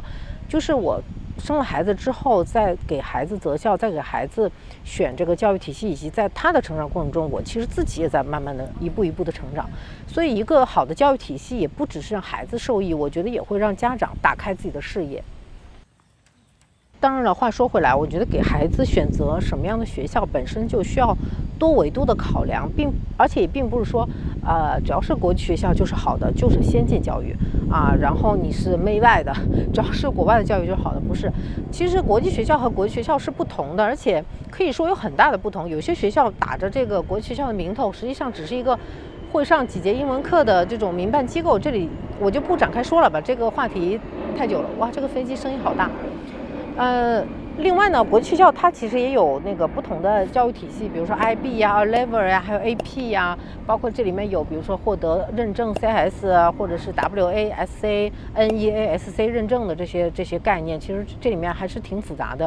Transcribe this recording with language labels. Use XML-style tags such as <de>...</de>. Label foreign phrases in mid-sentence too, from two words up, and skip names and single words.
<zh>就是我生了孩子之後，在給孩子擇校，在給孩子選這個教育體系，以及在他的成長過程中，我其實自己也在慢慢的一步一步的成長。所以一個好的教育體系也不只是讓孩子受益，我覺得也會讓家長打開自己的視野。當然了，話說回來，我覺得給孩子選擇什麼樣的學校本身就需要多維度的考量，而且也並不是說，只要是國際學校就是好的，就是先進教育啊，然後你是媚外的，只要是國外的教育就是好的，不是。其實國際學校和國際學校是不同的，而且可以說有很大的不同。有些學校打着這個國際學校的名頭，實際上只是一個會上幾節英文課的這種民辦機構，這裡我就不展開說了吧，這個話題太久了。哇，這個飛機聲音好大。另外呢，國際學校它其實也有那個不同的教育體系，比如說 IB 呀、Level 呀，還有 AP 呀，包括這裡面有比如說獲得認證 CS 啊，或者是 WASC、NEASC 認證的這些概念，其實這裡面還是挺複雜的。</zh>